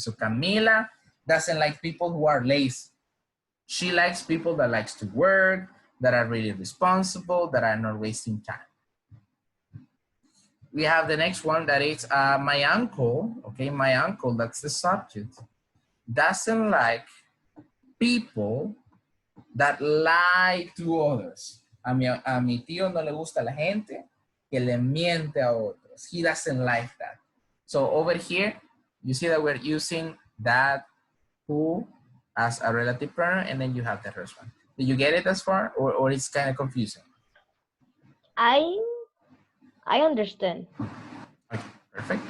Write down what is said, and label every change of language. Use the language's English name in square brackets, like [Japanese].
[English] So Camila doesn't like people who are lazy. She likes people that likes to work, that are really responsible, that are not wasting time. We have the next one that is my uncle, okay? My uncle, that's the subject, doesn't like people that lie to others. [Spanish] A mi tío no le gusta la gente que le miente a otros. [English] He doesn't like that. So over here, you see that we're using that, who, as a relative pronoun, and then you have the first one. Did you get it as far, or it's kind of confusing? I understand. Okay, perfect.